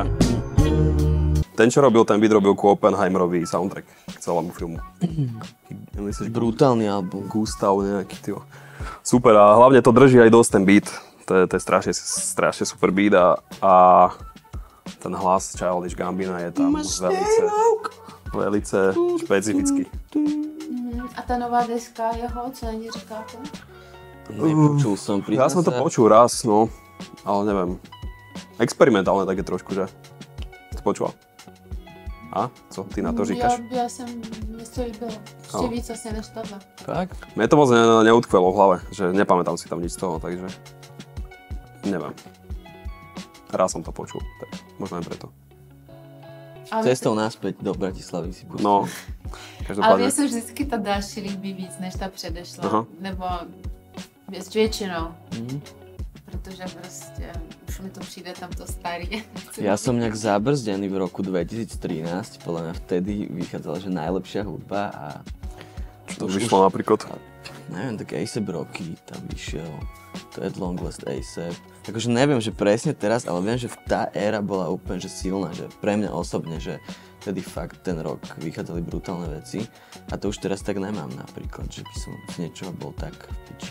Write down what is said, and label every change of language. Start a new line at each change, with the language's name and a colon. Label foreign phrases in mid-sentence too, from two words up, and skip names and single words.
Slovak: Ten, čo robil ten beat, robil ku Oppenheimerovi soundtrack k celému filmu. Brutálny album. Gustav nejaký, tyjo. Super a hlavne to drží aj dosť ten beat. To je strašne super beat a ten hlas Childish Gambina je tam velice špecifický.
Czech: A ta nová deska jeho, co na ní říkáte?
Slovak: Nepočul som, Ja som to počul raz, no, ale neviem. Experimentálne také trošku, že? Si počúval? A?
Czech: Co ty na to říkáš? Já jsem, mě to líbilo. Ještě víc asi než tohle. Fakt?
Slovak: Mne to moc neutkvelo v hlave, že nepamätám si tam nič z toho, takže neviem. Raz som to počul, tak možno aj preto. Cestou naspäť do Bratislavy si pustil.
Czech: No, každopádně. Ale mně se vždycky ta další líbí víc, než ta předešla. Aha. Nebo většinou. Protože prostě už mi to přijde tam to starý.
Slovak: Ja som nejak zabrzdený v roku 2013, podľa mňa vtedy vychádzala, že najlepšia hudba a... Čo to vyšlo napríklad? Neviem, tak A$AP Rocky tam vyšiel, to je Long Last A$AP, akože neviem, že presne teraz, ale viem, že tá éra bola úplne že silná, že pre mňa osobne, že vtedy fakt ten rok vychádzali brutálne veci a to už teraz tak nemám napríklad, že by som z niečoho bol tak v piči.